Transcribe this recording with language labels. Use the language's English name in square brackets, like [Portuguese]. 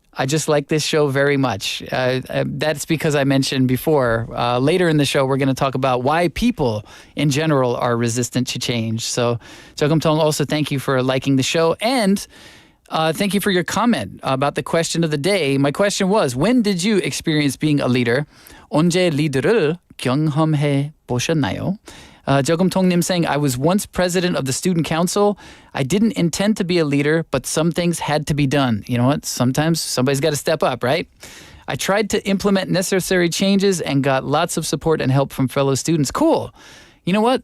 [English] I just like this show very much. That's because I mentioned before. Later in the show, we're going to talk about why people in general are resistant to change. So, Jogumtong, also thank you for liking the show. And thank you for your comment about the question of the day. My question was, when did you experience being a leader? [Korean] 언제 리더를 경험해 보셨나요? [English] Jogumtongnim saying, I was once president of the student council. I didn't intend to be a leader, but some things had to be done. You know what? Sometimes somebody's got to step up, right? I tried to implement necessary changes and got lots of support and help from fellow students. Cool. You know what?